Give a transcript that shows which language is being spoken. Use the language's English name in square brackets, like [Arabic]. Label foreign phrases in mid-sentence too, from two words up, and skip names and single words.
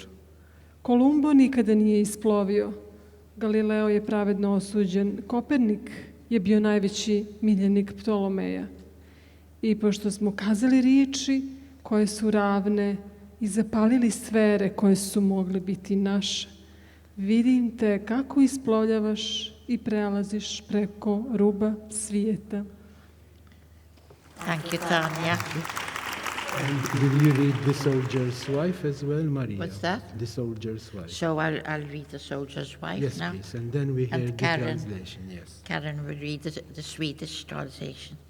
[Bosnian] Kolumbo nikada nije isplovio, Galileo je pravedno osuđen, Kopernik je bio najveći miljenik Ptolomeja. I pošto smo kazali riječi koje su ravne i zapalili sfere koje su mogle biti naše, vidim te kako isplovljavaš i prelaziš preko ruba svijeta. [English] Thank you, Tanya. And will you read The Soldier's Wife as well, Maria? What's that? The Soldier's Wife. So I'll read The Soldier's Wife yes, now. Yes, please. And then we hear the Karen, translation, yes. Karen will read the Swedish translation.